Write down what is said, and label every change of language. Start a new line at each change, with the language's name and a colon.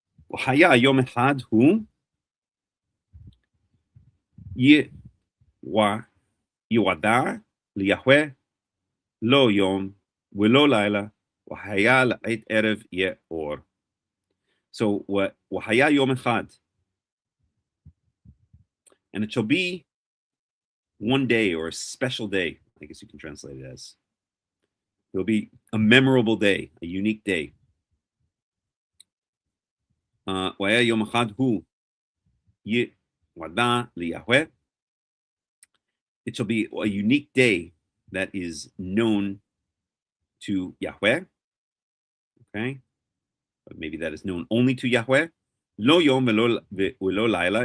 Hebrew: והיה יום אחד הוא יועדה ליהוה לא יום ולא לילה והיה לעת ערב יהיה אור.
English: So
Hebrew: והיה יום אחד,
English: and it shall be one day, or a special day, I guess you can translate it as. It will be a memorable day, a unique day.
Hebrew: והיה יום אחד הוא יועדה ליהוה.
English: It shall be a unique day that is known to Yahweh. Okay, but maybe that is known only to Yahweh.
Hebrew: Lo yom velo laila.